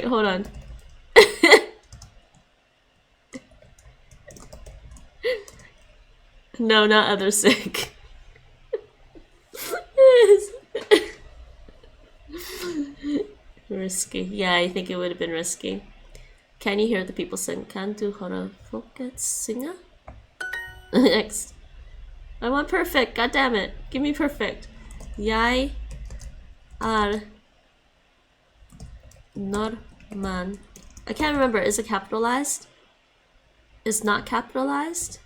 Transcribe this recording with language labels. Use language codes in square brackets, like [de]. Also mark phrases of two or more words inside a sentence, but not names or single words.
[en] Hold on. No, not other sig. Risky. Yeah, I think it would have been risky. Can you hear the people sing? [sv] Kan du höra folket synga? [en] Next. I want perfect. God damn it. Give me perfect. [sv] Jag är norrman. [en] I can't remember. Is it capitalized? Is not capitalized?